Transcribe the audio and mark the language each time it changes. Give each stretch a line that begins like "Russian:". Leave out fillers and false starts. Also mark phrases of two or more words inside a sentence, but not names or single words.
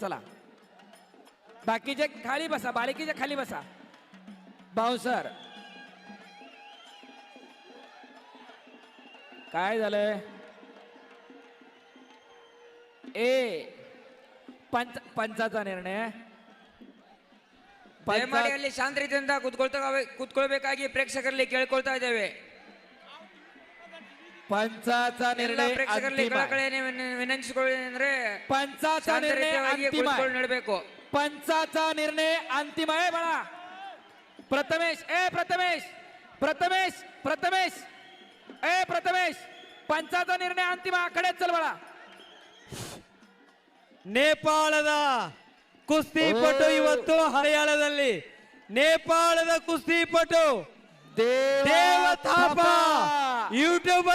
Marathi: चला बाकीचे खाली बसा, बालिकीच्या खाली बसा. बाउन्सर काय झालंय? पंचाचा ನಿರ್ಣಯ
Kannada: ದಯಮಾಡಿ ಅಲ್ಲಿ ಶಾಂತ ರೀತಿಯಿಂದ ಕೂತ್ಕೊಳ್ಬೇಕಾಗಿ ಪ್ರೇಕ್ಷಕರಲ್ಲಿ ಕೇಳ್ಕೊಳ್ತಾ ಇದ್ದೇವೆ.
Marathi: पंचाचा निर्णय
Kannada: ಪ್ರೇಕ್ಷಕರಲ್ಲಿ ವಿನಂತಿಸಿಕೊಳ್ಳುವುದಂದ್ರೆ
Marathi: पंचाचा निर्णय अंतिम आहे.
Kannada: ನಡಬೇಕು.
Marathi: पंचाचा निर्णय अंतिम आहे बाळा. प्रथमेश पंचाचा निर्णय अंतिम आखाड्यात चल बाळा.
Kannada: ನೇಪಾಳದ ಕುಸ್ತಿಪಟು ಇವತ್ತು ಹರಿಯಾಣದಲ್ಲಿ ನೇಪಾಳದ ಕುಸ್ತಿಪಟು ದೇವ ಥಾಪ ಯೂಟ್ಯೂಬ್